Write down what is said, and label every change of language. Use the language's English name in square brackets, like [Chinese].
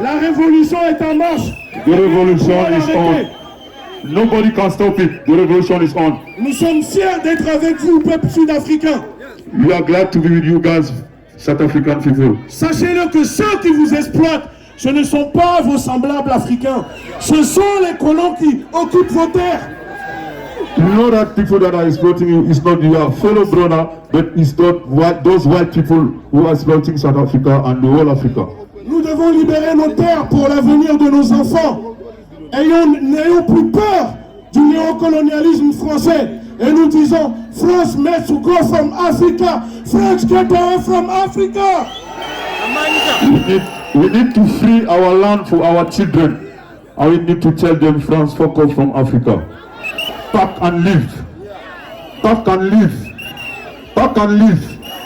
[French] La révolution est en marche. [English] The revolution is on. Nobody can stop it. The revolution is on. [French] Nous sommes fiers d'être avec vous, peuple sud-africain. [English] We are glad to be with you guys, South African people. [French] Sachez-le que ceux qui vous exploitent, ce ne sont pas vos semblables africains. Ce sont les colons qui occupent vos terres. [English] You know that people that are exploiting you is not your fellow brother, but it's not those white people who are exploiting South Africa and the whole Africa. [French] Nous devons libérer nos terres pour l'avenir de nos enfants. N'ayons plus peur du néocolonialisme français. Et nous disons, [English] France must go from Africa. France get away from Africa. We need to free our land for our children. And we need to tell them, France, fuck off from Africa. Pack and leave. Pack and leave. Pack and leave.